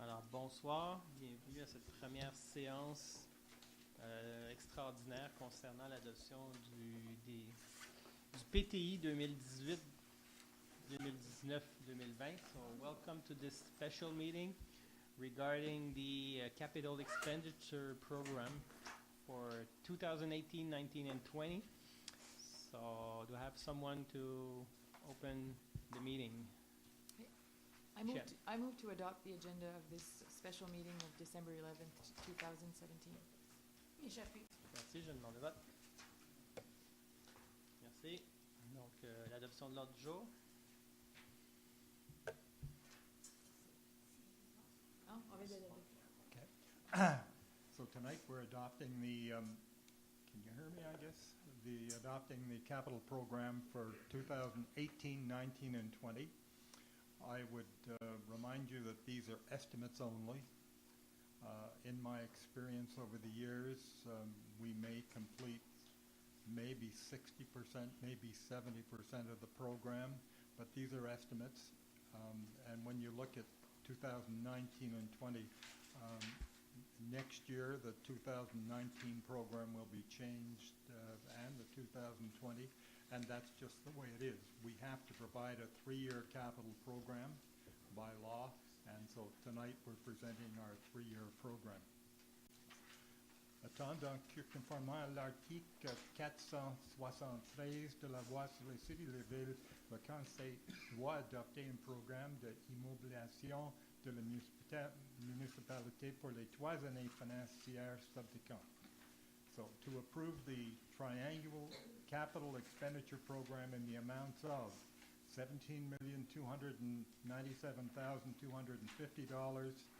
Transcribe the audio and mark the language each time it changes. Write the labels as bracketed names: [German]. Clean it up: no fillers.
[French] Bonsoir, bienvenue à cette première séance extraordinaire concernant l'adoption du PTI 2018, 2019, 2020. [English] So welcome to this special meeting regarding the capital expenditure program for 2018, 19, and 20. So do I have someone to open the meeting? I move to adopt the agenda of this special meeting of December 11th, 2017. [French] Merci, je demande le vote. Merci. Donc, l'adoption de l'ordre du jour. [English] Okay. So tonight we're adopting the, can you hear me, I guess? Adopting the capital program for 2018, 19, and 20. I would remind you that these are estimates only. In my experience over the years, we may complete maybe 60%, maybe 70% of the program, but these are estimates. And when you look at 2019 and 20, next year the 2019 program will be changed and the 2020. And that's just the way it is. We have to provide a 3-year capital program by law, and so tonight we're presenting our 3-year program. [French] Attendant que conformément à l'article 473 de la loi sur les cités et les villes, le Conseil doit adopter un programme d'immobilisation de la municipalité pour les 3 années financières subséquentes. [English] So to approve the triannual capital expenditure program in the amounts of $17,297,250, $17,297,250,